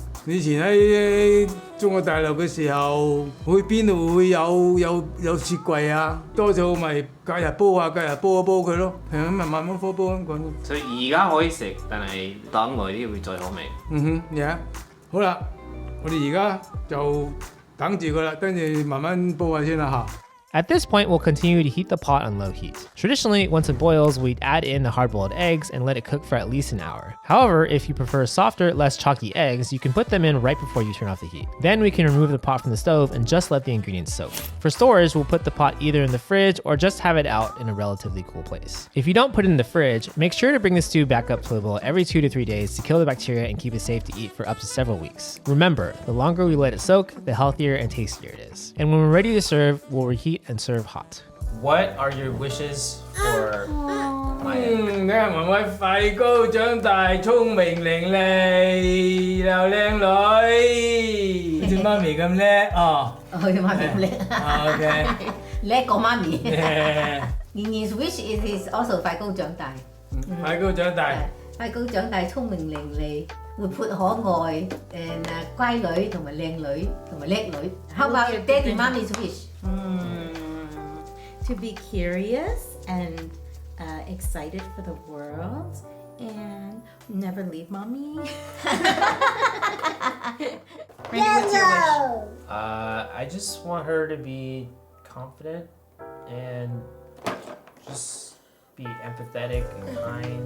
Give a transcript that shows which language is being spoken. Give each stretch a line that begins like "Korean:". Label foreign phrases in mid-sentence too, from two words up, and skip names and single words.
Cantonese: 以前喺中國大陸嘅時候，去邊度會有雪櫃啊？多數咪隔日煲下，隔日煲一煲佢咯，係咁咪慢慢煲咁滾。所以而家可以食，但係等耐啲會再好味。好啦，我哋而家就等住佢啦，跟住慢慢煲下先啦嚇。
English: At this point, we'll continue to heat the pot on low heat. Traditionally, once it boils, we'd add in the hard-boiled eggs and let it cook for at least an hour. However, if you prefer softer, less chalky eggs, you can put them in right before you turn off the heat. Then we can remove the pot from the stove and just let the ingredients soak. For storage, we'll put the pot either in the fridge or just have it out in a relatively cool place. If you don't put it in the fridge, make sure to bring the stew back up to a boil every 2 to 3 days to kill the bacteria and keep it safe to eat for up to several weeks. Remember, the longer we let it soak, the healthier and tastier it is. And when we're ready to serve, we'll reheat and serve hot. What are your wishes for Maya?
Cantonese: 你阿妹妹快高長大，聰明伶俐又靚女，好似媽咪咁叻哦。佢媽咪咁叻。 OK，叻過媽咪。妍妍
English: wish it is also
Cantonese: 快高長大。快高長大。快高長大，聰明伶俐。活潑可愛，乖女同埋靚女同埋叻女。
English: How about your daddy, mommy's wish? To be curious and excited for the world and never leave mommy. Randy, what's your wish? I just want her to be confident and just be empathetic and kind.